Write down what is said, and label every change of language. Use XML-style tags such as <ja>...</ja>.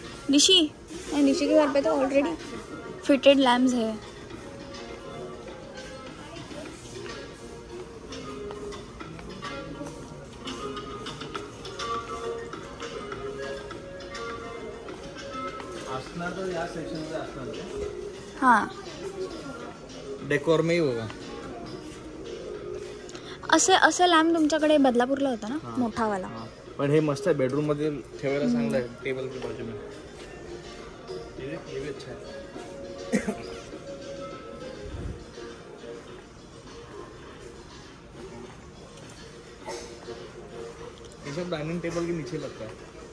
<hi>निशी के घर पे तो ऑलरेडी फिटेड लैम्प्स है.</hi> <mr>असणार तर या सेक्शनमध्ये असणार. हाँ</mr> <hi>डेकोर में ही होगा.</hi> <mr>असे लॅम्प तुमच्याकडे बदलापूरला होता ना मोठावाला. पण हे मस्त आहे. बेडरूम मध्ये ठेवायला चांगलं आहे.</mr> <hi>टेबल के बाजू में ये भी अच्छा है. ये सब डाइनिंग टेबल के नीचे लगता है.</hi>